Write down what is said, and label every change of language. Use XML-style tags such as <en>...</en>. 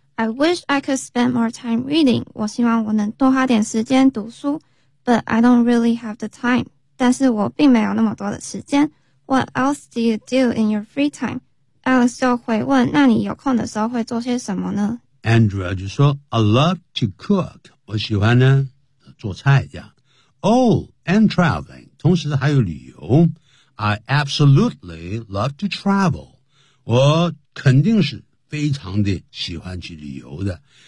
<en>I wish I could spend more time reading.</en> <zh>我希望我能多花点时间读书</zh> <en>But I don't really have the time.</en> <zh>但是我并没有那么多的时间。</zh> <en>What else do you do in your free time?</en> <zh>Alex 就回问那你有空的时候会做些什么呢 Andrea 就说</zh> <en>I love to cook.</en> <zh>我喜欢呢做菜这样。</zh> <en>Oh, and traveling.</en> <zh>同时还有旅游</zh> <en>I absolutely love to travel</en> <zh>我肯定是非常的喜欢去旅游的</zh>